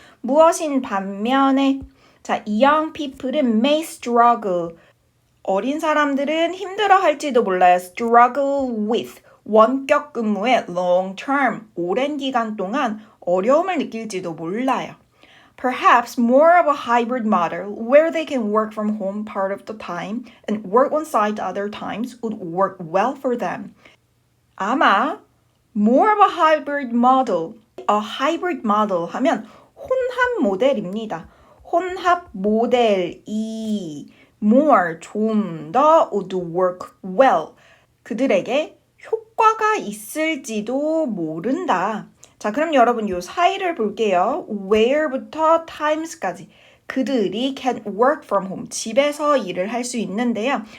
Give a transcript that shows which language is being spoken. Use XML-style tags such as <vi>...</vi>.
<ko>무엇인 반면에 자, young people은</ko> <en>may struggle.</en> <ko>어린 사람들은 힘들어할지도 몰라요. struggle with. 원격 근무에 long term. 오랜 기간 동안 어려움을 느낄지도 몰라요.</ko> <en>Perhaps more of a hybrid model where they can work from home part of the time and work on site other times would work well for them. 아마 more of a hybrid model, a hybrid model</en> <ko>하면 혼합 모델입니다. 혼합 모델이 more 좀 더</ko> <en>would work well</en> <ko>그들에게 효과가 있을지도 모른다. 자, 그럼 여러분 요 사이를 볼게요. where부터 times까지 그들이</ko> <en>can work from home</en> <ko>집에서 일을 할 수 있는데요.</ko>